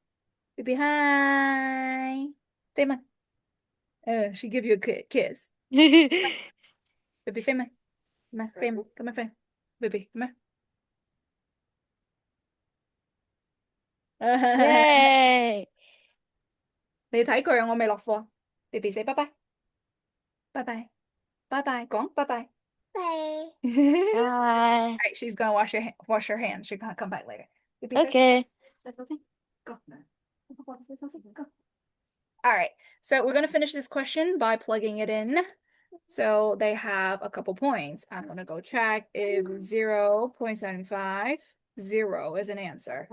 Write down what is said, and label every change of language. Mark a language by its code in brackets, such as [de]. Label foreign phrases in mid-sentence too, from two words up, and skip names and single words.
[en] Baby, hi. Say, she give you a kiss. Baby, Fame. Come on, Fame. Baby, come here. Yay. [yue] 你睇佢啊，我未落課。 [en] Baby say bye bye. Bye bye. Bye bye. 講 bye bye. Bye. Hi. Alright, she's gonna wash her hands. She's gonna come back later. Baby Okay. say something. Go. Say something. Go. All right, so we're gonna finish this question by plugging it in. So they have a couple points. I'm gonna go check if 0.75, 0 is an answer.